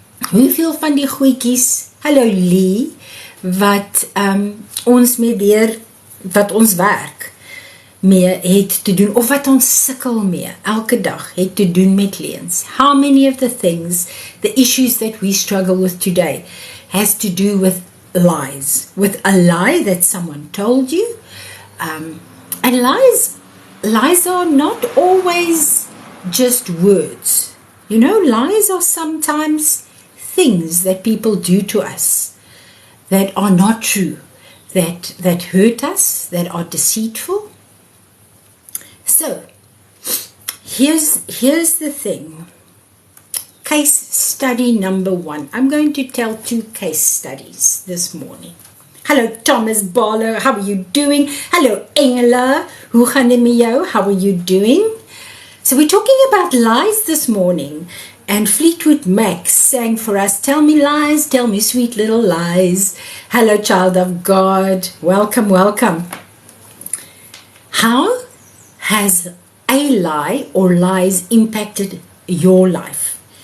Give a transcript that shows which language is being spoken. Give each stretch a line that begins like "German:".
Afrikaans: Hoeveel van die goedjies, hallo Lee, wat ons mee wat ons werk mee het te doen, of wat ons sukkel mee, elke dag, het te doen met leuns.
English: How many of the things, the issues that we struggle with today, has to do with lies, with a lie that someone told you, and lies are not always just words. You know, lies are sometimes things that people do to us that are not true, that hurt us, that are deceitful. So, here's the thing. Case study number 1. I'm going to tell 2 case studies this morning. Hello Thomas Barlow, how are you doing?
Afrikaans: Hello Engela, hoe gaan dit met jou?
English: How are you doing? So we're talking about lies this morning, and Fleetwood Mac sang for us, tell me lies, tell me sweet little lies. Hello child of God, welcome, welcome. How has a lie or lies impacted your life?